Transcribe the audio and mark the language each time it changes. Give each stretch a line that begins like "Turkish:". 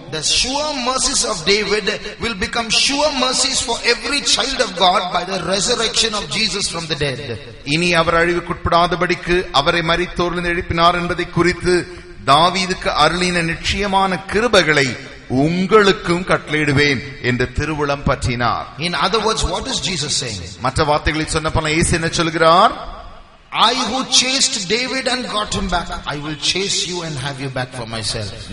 English: The sure mercies of David will become sure mercies for every child of God by the resurrection of Jesus from the dead.
Tamil: இனி அவர் அழிவுக்குட்படாதபடிக்கு அவரை மரித்தோரிலிருந்து எழுப்பினார் என்பதை குறித்து தாவீதுக்கு அருளின நிச்சயமான கிருபைகளை உங்களுக்கும் கட்டளையிடுவேன் என்று திருவுளம் பற்றினார்.
English: In other words, what is Jesus saying?
Tamil: மற்ற வார்த்தைகளில் சொன்ன போல இயேசு என்ன சொல்கிறார்?
English: I who chased David and got him back, I will chase you and have you back for myself.